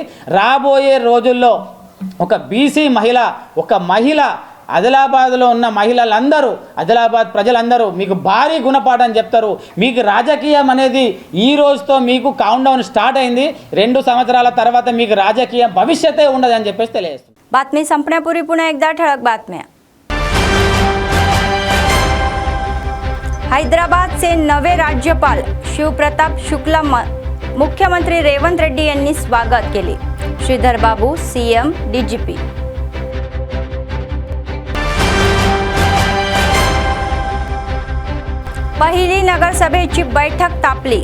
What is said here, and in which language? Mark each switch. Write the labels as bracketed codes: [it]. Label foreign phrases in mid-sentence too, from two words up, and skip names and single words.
[te] రాబోయే రోజుల్లో ఒక బీసీ మహిళ, ఒక మహిళ ఆదిలాబాద్లో ఉన్న మహిళలందరూ, ఆదిలాబాద్ ప్రజలందరూ మీకు భారీ గుణపాఠం చెప్తారు. మీకు రాజకీయం అనేది ఈ రోజుతో మీకు [en] count down start [te] అయింది. 2 संवत्सराला తర్వాత మీకు రాజకీయ భవిష్యతే ఉండదని చెప్పేసి తెలియజేస్తుంది. [mr] बातमी संपण्यापूर्वी पुन्हा एकदा ठळक बातम्या. हैदराबादचे नवे राज्यपाल शिवप्रताप शुक्ला मुख्यमंत्री रेवंत रेड्डी यांनी स्वागत केले. श्रीधर बाबू सीएम डीजीपी. पहिली नगरसभेची बैठक तापली.